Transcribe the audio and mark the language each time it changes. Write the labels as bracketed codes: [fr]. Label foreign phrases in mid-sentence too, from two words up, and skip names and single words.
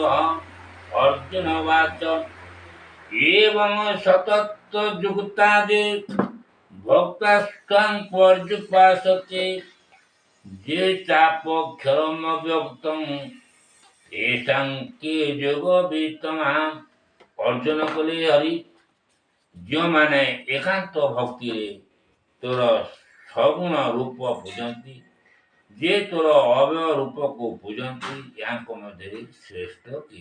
[sa] अर्जुन उवाच एवं सततयुक्तादि भक्तास्त्वां पर्युपासते ये चापक्षरमव्यक्तं तेषां के ଯୋଗବିତ୍ତମା। [or] ଅର୍ଜୁନ କଲେ ହରି, ଯେଉଁମାନେ ଏକାନ୍ତ ଭକ୍ତିରେ ତୋର ସଗୁଣ ରୂପ ପୂଜନ୍ତି, ଯେ ତୋର ଅବୟ ରୂପକୁ ପୂଜନ୍ତି, ୟାଙ୍କ ମଧ୍ୟରେ ଶ୍ରେଷ୍ଠ କିଏ?